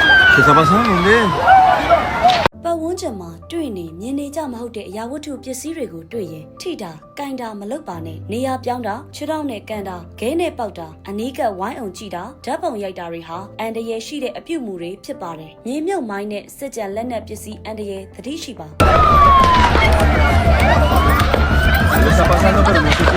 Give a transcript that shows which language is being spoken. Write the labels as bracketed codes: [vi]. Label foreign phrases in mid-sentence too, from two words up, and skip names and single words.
[es] ¿Qué está pasando? ¿Dónde? [my] ပတ်ဝန်းကျင်မှာတွေ့နေမြင်နေကြမဟုတ်တဲ့အရာဝတ္ထုပစ္စည်းတွေကိုတွေ့ရင်ထိတာ၊ကင်တာမလုပ်ပါနဲ့နေရာပြောင်းတာခြေထောက်နဲ့ကန်တာခဲနဲ့ပေါက်တာအနီးကပ်ဝိုင်းအောင်ကြည့်တာဓာတ်ပုံရိုက်တာတွေဟာအန္တရာယ်ရှိတဲ့အပြုအမူတွေဖြစ်ပါတယ်။မြေမြုပ်မိုင်းနဲ့စစ်ကြံလက်နက်ပစ္စည်းအန္တရာယ်သတိရှိပါ [es] ¿Qué está pasando? Pero no sé qué.